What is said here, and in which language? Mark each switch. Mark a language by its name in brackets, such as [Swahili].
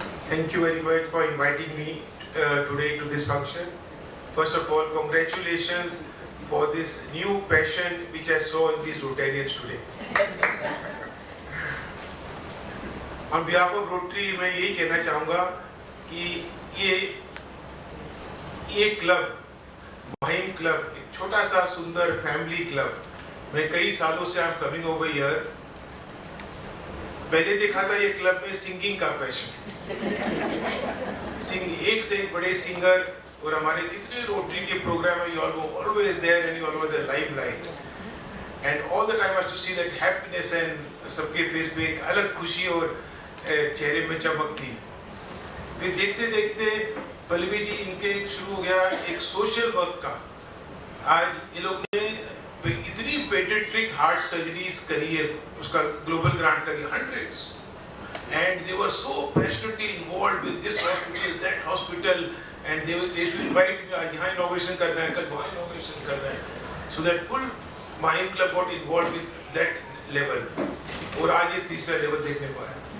[English] Thank you very much for inviting me today to this function. First of all, congratulations for this new passion which I saw in these Rotarians today. On behalf of Rotary [Hindi] मैं यही कहना चाहूँगा कि ये club, Mahim club, एक छोटा सा सुंदर फैमिली क्लब, मैं कई सालों से [English] I am coming over here. [Hindi] पहले देखा था ये क्लब में सिंगिंग का पैशन, एक से एक बड़े सिंगर, और हमारे कितने रोटरी के प्रोग्राम है, [English] you always there and you always the limelight, and all the time I to see that happiness, [Hindi] and सबके फेस पे एक अलग खुशी और चेहरे में चमक थी। फिर देखते देखते पल्लवी जी इनके शुरू हो गया एक सोशल वर्क का। आज ये लोग ने इतनी पेडियाट्रिक हार्ट सर्जरीज करी है, उसका ग्लोबल ग्रांट करी, [English] hundreds, and they were so passionately involved with this hospital, that hospital, and they used to invite me, [Hindi] यहाँ inauguration करना है, कल वहाँ inauguration करना है, [English] so that full Mahim club got involved with that level, [Hindi] और आज ये तीसरा level देखने को आया।